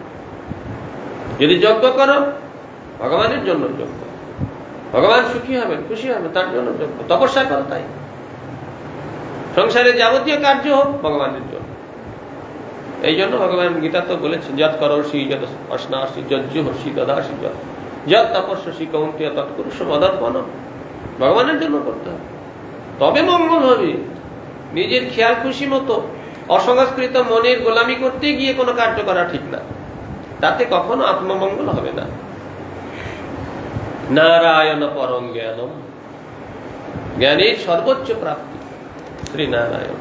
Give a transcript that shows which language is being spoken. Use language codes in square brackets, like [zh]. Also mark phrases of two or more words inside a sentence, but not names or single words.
[bn] যদি যজ্ঞ করো ভগবানের জন্য যজ্ঞ, ভগবান সুখী হবেন, খুশি হবেন, তার জন্য যজ্ঞ। তপস্যা করো তাই, সংসারে যাবতীয় কার্য হোক ভগবানের জন্য। এই জন্য ভগবান গীতা তো বলেছেন, [sa] যৎ করোষি যৎ অশ্নাসি যজ্জুহসি দদাসি যৎ তপস্যসি কৌন্তেয় তৎকুরুষ মদর্পণম। [bn] ভগবানের জন্য করতে হবে, তবে মঙ্গল হবে। নিজের খেয়াল খুশি মতো অসংস্কৃত মনের গোলামি করতে গিয়ে কোনো কার্য করা ঠিক না, তাতে কখনো আত্মমঙ্গল হবে না। [sa] নারায়ণ পরম জ্ঞানম, [bn] জ্ঞানের সর্বোচ্চ প্রাপ্তি শ্রী নারায়ণ।